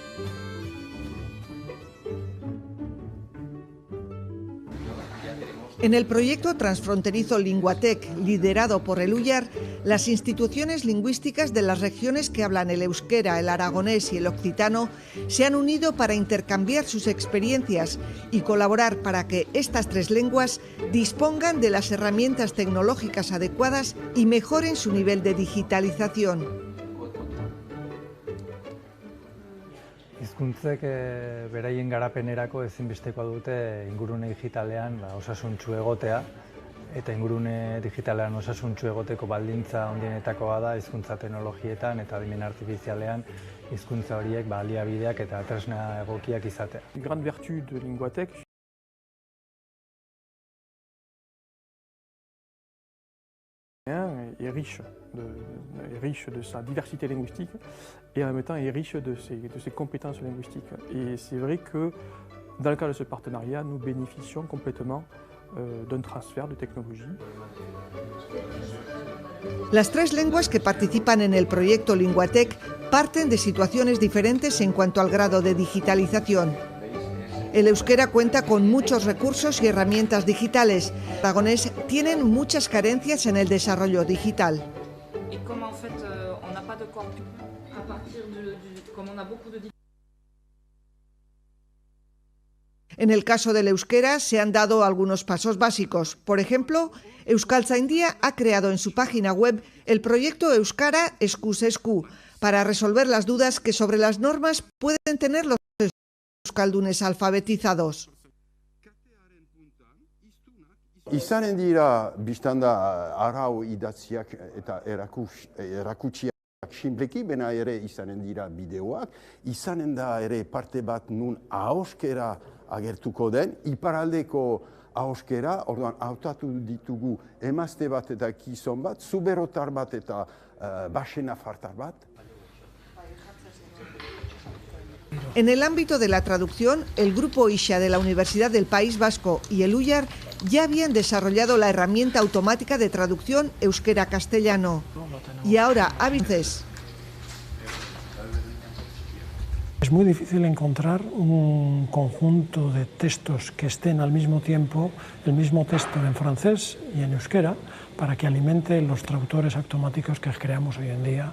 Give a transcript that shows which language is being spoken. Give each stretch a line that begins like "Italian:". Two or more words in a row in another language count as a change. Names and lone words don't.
Spanish: En el proyecto transfronterizo Linguatec, liderado por el UIAR, las instituciones lingüísticas de las regiones que hablan el euskera, el aragonés y el occitano se han unido para intercambiar sus experiencias y colaborar para que estas 3 lenguas dispongan de las herramientas tecnológicas adecuadas y mejoren su nivel de digitalización.
Basque: Hizkuntzek beraien garapenerako ezinbestekoa dute ingurune digitalean osasuntsu egotea, eta ingurune digitalean osasuntsu egoteko baldintza handienetakoa da hizkuntza teknologietan eta adimen artifizialean hizkuntza horiek baliabideak eta tresna egokiak izatea.
French: Une grande vertu de Linguatec est riche de sa diversité linguistique et en même temps est riche de ses compétences linguistiques. Et c'est vrai que dans le cadre de ce partenariat, nous bénéficions complètement d'un transfert de technologie.
Spanish: Las 3 lenguas que participan en el proyecto Linguatec parten de situaciones diferentes en cuanto al grado de digitalización. El euskera cuenta con muchos recursos y herramientas digitales. Los aragoneses tienen muchas carencias en el desarrollo digital. En el caso del euskera se han dado algunos pasos básicos. Por ejemplo, Euskaltzaindia ha creado en su página web el proyecto Euskara Eskuz Esku para resolver las dudas que sobre las normas pueden tener los euskaldunes alfabetizados.
Basque: Izanen dira biztanda arau idatziak eta erakutsiak sinpleki, bena ere izanen dira bideoak, izanen da ere parte bat nun ahoskera agertuko den, iparaldeko ahoskera, orduan hautatu ditugu emazte bat eta gizon bat, zuberotar bat eta baxenafartar bat.
Spanish: En el ámbito de la traducción, el grupo IXA de la Universidad del País Vasco y el UYAR ya habían desarrollado la herramienta automática de traducción euskera-castellano. Y ahora, Avinces. Es muy difícil encontrar un conjunto de textos que estén al mismo tiempo, el mismo texto en francés y en euskera, para que alimente los traductores automáticos que creamos hoy en día.